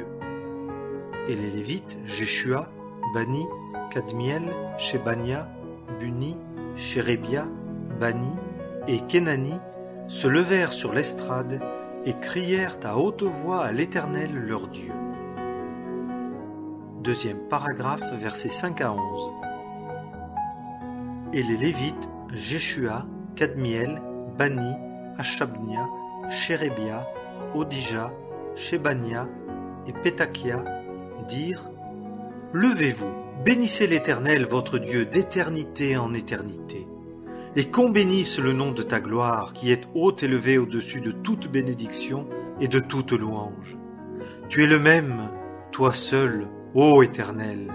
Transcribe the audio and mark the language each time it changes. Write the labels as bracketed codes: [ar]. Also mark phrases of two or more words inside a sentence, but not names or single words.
[fr] Et les Lévites, Jéshua, Bani, Kadmiel, Shebania, Buni, Chérébia, Bani et Kenani se levèrent sur l'estrade et crièrent à haute voix à l'Éternel leur Dieu. Deuxième paragraphe, versets 5 à 11. Et les Lévites, Jéshua, Kadmiel, Bani, Hashabnia, Chérébia, Odija, Shebania et Pétakia dirent: « Levez-vous, bénissez l'Éternel votre Dieu d'éternité en éternité. Et qu'on bénisse le nom de ta gloire, qui est haut élevé au-dessus de toute bénédiction et de toute louange. Tu es le même, toi seul, ô Éternel.